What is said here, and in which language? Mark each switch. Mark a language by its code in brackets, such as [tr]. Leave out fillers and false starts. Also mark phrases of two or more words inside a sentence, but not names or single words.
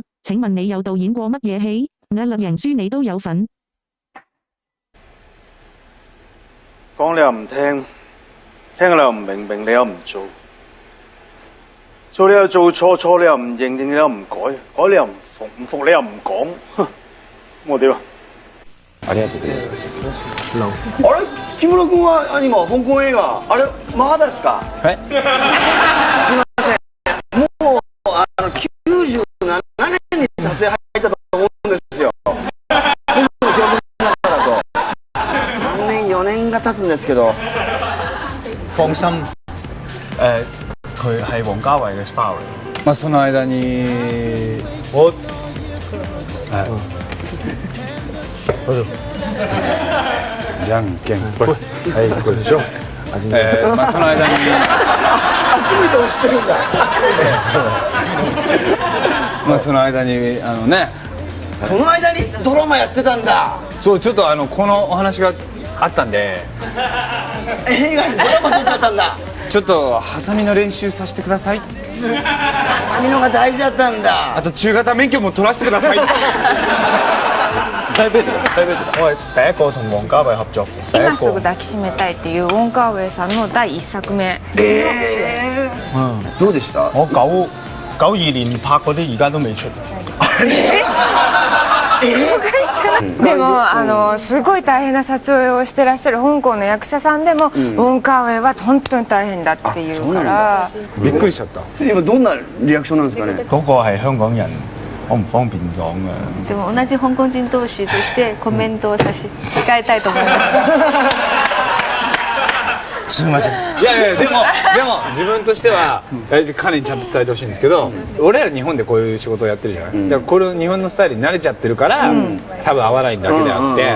[yue] 請問你有導演過乜嘢戲？《略贏書》你都有份。講你又唔聽，聽你又唔明，明你又唔做，做你又做錯，錯你又唔認，認你又唔改，改你又唔服，唔服你又唔講，我點啊？ [ja] ありがとうございます。あれ木村君は今香港映画あれまだですか？すいません。もう97年に撮影入ったと思うんですよ。僕の記憶の中だと3年4年が経つんですけど。 [yue] 放心，佢係王家衛嘅 style 嚟。 [ja] まあその間に我どうぞ。じゃんけんぽい。はい、これでしょ。まあその間に。あっち向いても知ってるんだ。まあその間にね。その間にドラマやってたんだ。そうちょっとこのお話があったんで。映画にドラマ出ちゃったんだ。ちょっとハサミの練習させてください。ハサミのが大事だったんだ。あと中型免許も取らせてください。 [yue] 我係第一個同王家衛合作，第今一個 [ja] すぐ抱きしめたいっていうウォン・カーウェイさんの第1作目。どうでした？ [yue] 我92年拍嗰啲而家都未出。 [ja] でもすごい大変な撮影をしてらっしゃる香港の役者さんでも、ウォン・カーウェイは本当に大変だっていうから。びっくりしちゃった。今どんなリアクションなんですかね？ [yue] 嗰個係香港人，我唔方便講嘅。 [ja] でも同じ香港人同士としてコメントを差し控えたいと思います。すみません。いやでも自分としては彼にちゃんと伝えてほしいんですけど、俺ら日本でこういう仕事をやってるじゃない。だからこれ日本のスタイルに慣れちゃってるから、多分合わないだけであって。